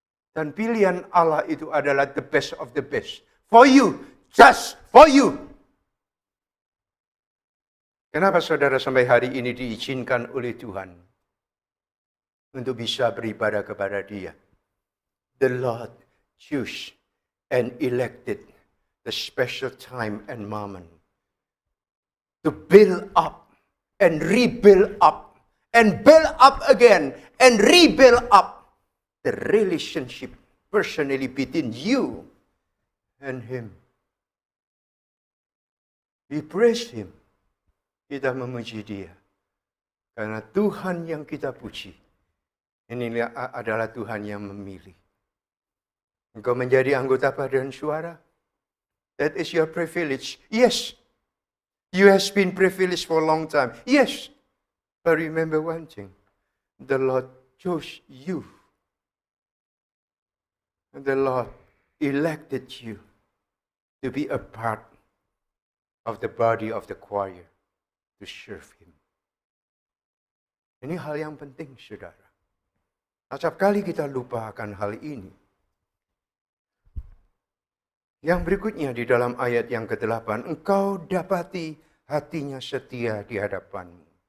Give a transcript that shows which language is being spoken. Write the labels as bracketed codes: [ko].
[id] Dan pilihan Allah itu adalah [en] the best of the best. For you, just for you. [id] Kenapa saudara sampai hari ini diizinkan oleh Tuhan untuk bisa beribadah kepada Dia? [en] The Lord chose and elected the special time and moment to build up and rebuild up and build up again and rebuild up the relationship personally between you and Him. We praise Him. [id] Kita memuji Dia. Karena Tuhan yang kita puji, Ini adalah Tuhan yang memilih. Engkau menjadi anggota paduan suara. [en] That is your privilege. Yes. You has been privileged for a long time. Yes. But remember one thing. The Lord chose you. The Lord elected you to be a part of the body of the choir to serve Him. [id] Ini hal yang penting, saudara. Setiap kali kita lupa akan hal ini. Yang berikutnya di dalam ayat yang ke-8, engkau dapati hatinya setia di hadapanmu.